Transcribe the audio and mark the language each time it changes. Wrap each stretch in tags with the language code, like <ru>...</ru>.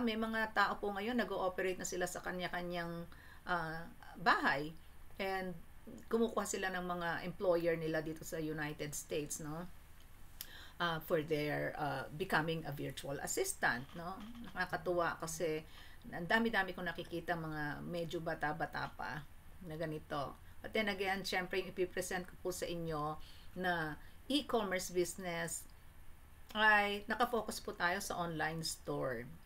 <tl>May mga tao po ngayon nag-ooperate na sila sa kanya-kanyang bahay. And kumukuha sila ng mga employer nila dito sa United States, no?</tl> <en>For their becoming a virtual assistant, no?</en> <tl>Nakakatuwa kasi ang dami-dami kong nakikita mga medyo bata-bata pa na ganito.</tl> <en>But then again,</en> <tl>syempre yung ipipresent ko po sa inyo na e-commerce business ay nakafocus po tayo sa online store.</tl>